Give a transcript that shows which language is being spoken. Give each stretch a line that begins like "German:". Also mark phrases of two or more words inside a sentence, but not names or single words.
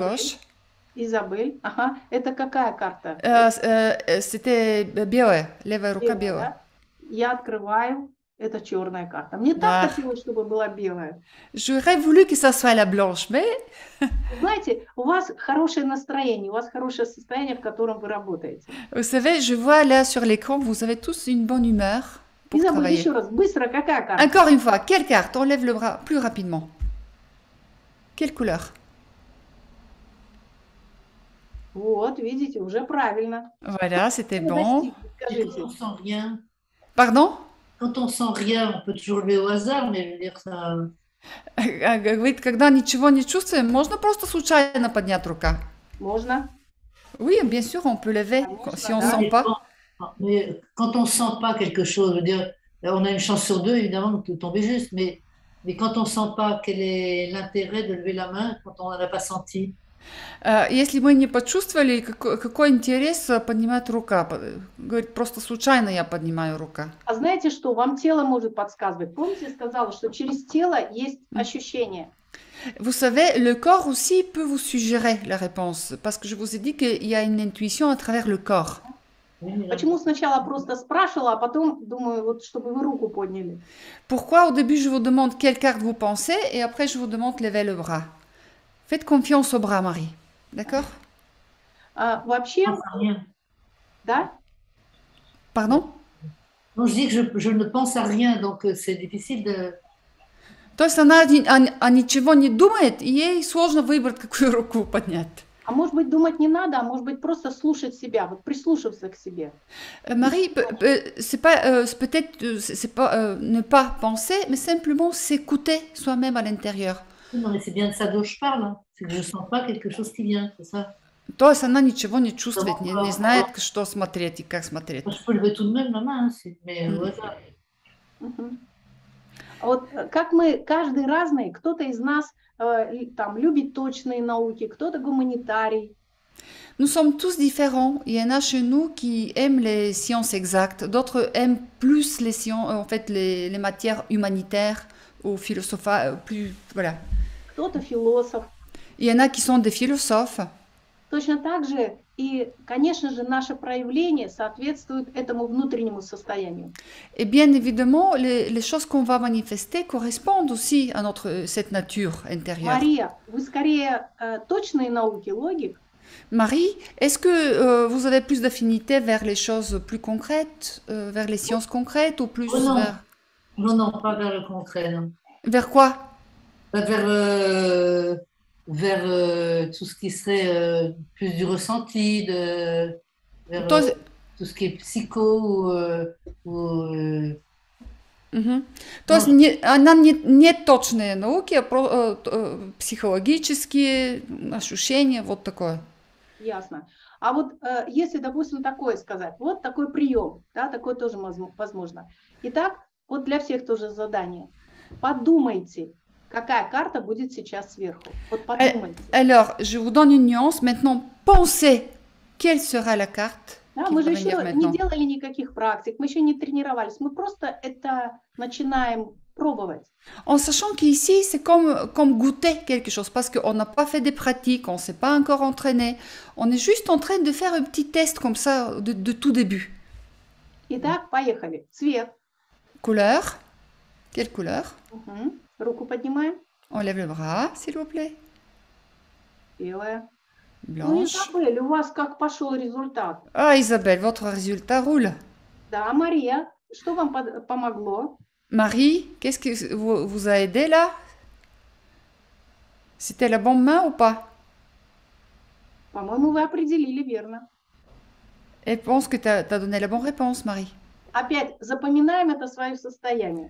French: Isabelle. gauche?
Russian: Изабель, ага, это какая карта? C'était белая, левая рука Белая, белая. да? Я открываю, это черная карта. Мне Да. так хотелось, чтобы была белая.
French: J'aurais voulu que ça soit la blanche, mais
Russian: Знаете, у вас хорошее настроение, у вас хорошее состояние, в котором вы работаете.
French: vous savez, je vois là sur l'écran, vous avez tous une bonne humeur pour
Russian: Изабель,
French: travailler.
Russian: еще раз, быстро, какая карта?
French: Encore une fois, quelle carte? On lève le bras plus rapidement. Quelle couleur?
Russian: Вот, видите, уже правильно.
French: Voilà, c'était
Russian: Вы
French: bon.
Russian: достигли,
French: Et
Russian: скажите.
French: quand on sent rien, Pardon? quand on sent rien, on peut toujours lever au hasard, mais je veux dire ça.
Russian: Говорит, когда ничего не чувствуем, можно просто случайно поднять рука. Можно?
French: Oui, bien sûr, on peut lever si on ne Ah, sent pas. Mais quand on sent pas quelque chose, je veux dire, on a une chance sur deux, évidemment, de tomber juste, mais quand on sent pas, quel est l'intérêt de lever la main quand on n'en a pas senti?
Russian: Если мы не почувствовали, какой интерес поднимать рука? Говорит, просто случайно я поднимаю рука. А знаете что? Вам тело может подсказывать. Помните, я сказала, что через тело есть ощущение.
French: Vous savez, le corps aussi peut vous suggérer la réponse, parce que je vous ai dit qu'il y a une intuition à travers le corps.
Russian: Почему сначала просто спрашивала, а потом думаю, вот чтобы вы руку подняли.
French: Pourquoi au début je vous demande quelle carte vous pensez et après je vous demande de lever le bras? Faites confiance au bras, Marie. D'accord?
Russian: Вообще,
French: On sent rien.
Russian: да?
French: Pardon? Non, je dis que je ne pense à rien, donc c'est difficile de.
Russian: То есть она о ничего не думает, и ей сложно выбрать, какую руку поднять. А может быть, думать не надо, а может быть, просто слушать себя, вот прислушиваться к себе.
French: Marie, c'est pas, peut-être, c'est pas ne pas penser, mais simplement s'écouter soi-même à l'intérieur. Non, mais c'est bien de ça dont je parle, hein. C'est que je sens pas quelque chose qui vient, c'est ça.
Russian: Тоест она ничего не чувствует, не Да. знает, что смотреть и как смотреть.
French: Moi, je peux lever tout de même ma main, hein, mais voilà. Мгм.
Russian: А вот как мы, каждый разный, кто-то из нас там любит точные науки, кто-то гуманитарий.
French: Nous sommes tous différents. Il y en a chez nous qui aiment les sciences exactes, d'autres aiment plus les sciences, en fait, les matières humanitaires ou philosophes, plus, voilà.
Russian: Кто-то философ.
French: Il y en a qui sont des philosophes.
Russian: Точно так же и, конечно же, наше проявление соответствует этому внутреннему состоянию.
French: Et bien évidemment, les choses qu'on va manifester correspondent aussi à cette nature intérieure.
Russian: Мария, вы скорее точные науки, логик?
French: Marie, est-ce que vous avez plus d'affinité vers les choses plus concrètes, vers les sciences concrètes ou plus Oh non. vers... Non, pas vers le concret, non. Vers quoi? Vers tout ce qui serait plus du ressenti, vers Toi, tout ce qui est psycho
Russian: То есть она не точные науки, а психологические ощущения, вот такое. Ясно. А вот если, допустим, такое сказать, вот такой прием, да, такое тоже возможно. Итак, вот для всех тоже задание. Подумайте, какая карта будет сейчас сверху. Вот подумайте.
French: Alors, je vous donne une nuance. Maintenant, pensez quelle sera la carte.
Russian: Да, мы же еще не делали никаких практик, мы еще не тренировались, мы просто это начинаем пробовать.
French: En sachant qu'ici, c'est comme goûter quelque chose, parce qu'on n'a pas fait des pratiques, on ne s'est pas encore entraîné. On est juste en train de faire un petit test comme ça, de tout début.
Russian: Итак, поехали. Цвет.
French: Couleur. Quelle couleur?
Russian: Руку поднимаем.
French: On lève le bras, s'il vous plaît.
Russian: Белая.
French: Blanche.
Russian: Ну, Изабель, у вас как пошел результат?
French: Ah, Isabelle, votre résultat roule.
Russian: Да, Мария, что вам помогло?
French: Marie, qu'est-ce que vous a aidé là? C'était la bonne main ou pas?
Russian: По-моему, вы определили верно.
French: Elle pense que tu as donné la bonne réponse, Marie.
Russian: Опять запоминаем это свое состояние.